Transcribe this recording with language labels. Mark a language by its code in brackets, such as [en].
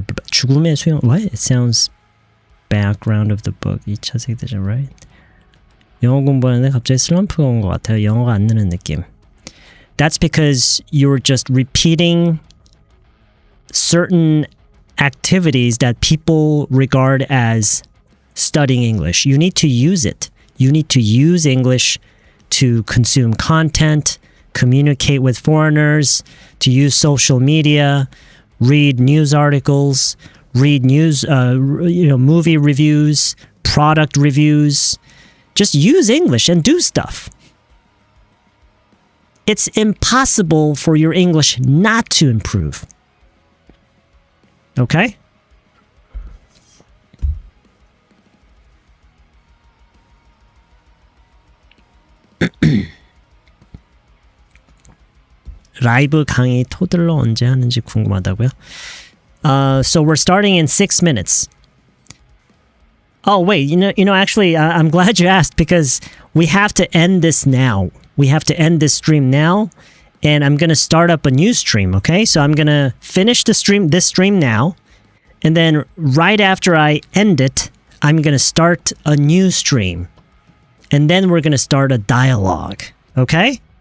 [ko] 죽음의 수영. [en] What? It sounds background of the book. [ko] 2차 세계대전, [en] right? [ko] 영어 공부하는데 갑자기 슬럼프가 온 것 같아요. 영어가 안 느는 느낌. [en] That's because you're just repeating certain activities that people regard as studying English. You need to use it. You need to use English to consume content, communicate with foreigners, to use social media, read news articles, read news, movie reviews, product reviews. Just use English and do stuff. It's impossible for your English not to improve. Okay? [ko] 라이브 강의 토들러 언제 하는지 궁금하다고요? [en] So we're starting in 6 minutes. Oh wait, actually, I'm glad you asked because we have to end this now. We have to end this stream now, and I'm gonna start up a new stream. Okay, so I'm gonna finish this stream now, and then right after I end it, I'm gonna start a new stream, and then we're gonna start a dialogue. Okay?